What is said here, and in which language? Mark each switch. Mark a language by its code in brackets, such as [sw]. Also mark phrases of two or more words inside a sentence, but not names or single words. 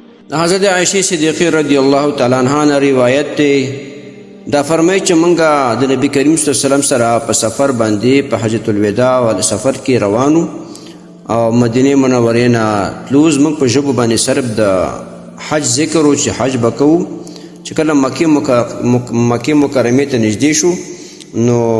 [ur] حضرت عائشہ صدیقہ رضی اللہ تعالی عنہا نے روایت [ps] ته دا فرمایي چې مونږه د نبی کریم [ar] صلی الله علیه وسلم [ps] سره په سفر باندې په حجۃ الوداع ول سفر کې روانو او مدینه منورې نه تلوز موږ په ژبه باندې صرف د حج ذکر او چې حج وکړو چې کله مکه مکرمه ته نږدې شو نو